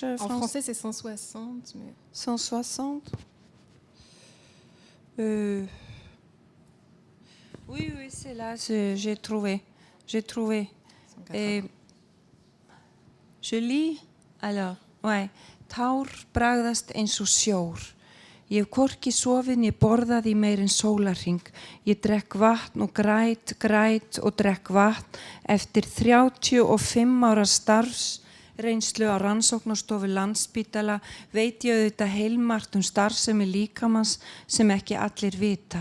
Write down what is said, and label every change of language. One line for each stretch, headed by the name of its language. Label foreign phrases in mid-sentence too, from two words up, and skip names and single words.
French: En français, c'est 160. Mais... 160. Oui, c'est là, j'ai trouvé. J'ai trouvé. 180. Et je lis, alors, ouais.
Icelandic: Tár bragðast eins og sjór. Ég hef hvorki sofið né borðað í meir en sólarhring. Ég drekk vatn og græt og drekk vatn eftir 35 ára starfs reynslu á rannsóknastofu Landspítala veit ég auðvitað heilmargt starfsemi líkamans sem ekki allir vita.